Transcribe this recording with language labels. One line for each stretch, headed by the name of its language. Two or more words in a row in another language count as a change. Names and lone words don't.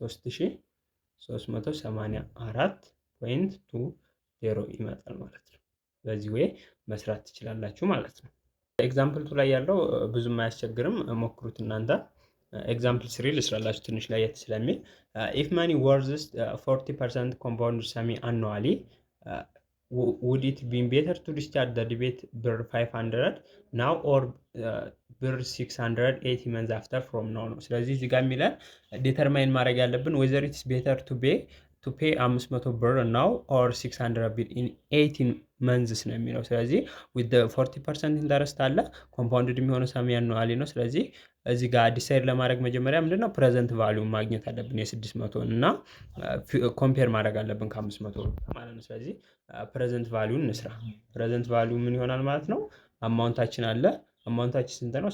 Amharic: 3,384.20 ይመጣል ማለት ነው። በዚህ ወይ መስራት ትችላላችሁ ማለት ነው።
English: example two
Amharic: ላይ ያለው ብዙም አያስቸግርም፣ ሞክሩት እናንተ። ኤግዛምፕል 3 ልስራላችሁ ትንሽ ለየት ስለሚል
English: if money worths
Amharic: 40%
English: compound semi annually would it be better to restart the debate ብር 500 now or ብር 680 months after from now
Amharic: ነው። ስለዚህ እዚህ ጋር የሚለን ዴተርማይን ማድረግ ያለብን
English: whether it's better to pay 500
Amharic: ብር
English: now or 600
Amharic: ብር
English: in 18 months
Amharic: ነው የሚለው። ስለዚህ
English: with the 40%
Amharic: ኢንተረስት አለ ኮምፓውንድድ የሚሆነው
English: semi annually
Amharic: ነው። ስለዚህ እዚህ ጋር ዲሳይድ ለማድረግ መጀመሪያ ምንድነው
English: present value
Amharic: ማግኘት አለብን የ600 እና ኮምፔር ማድረግ አለብን ከ500 ማለት ነው። ስለዚህ
English: present value
Amharic: እንስራ።
English: present value
Amharic: ምን ይሆናል ማለት ነው? አማውንታችን አለ። አማውንታችን ስንት ነው?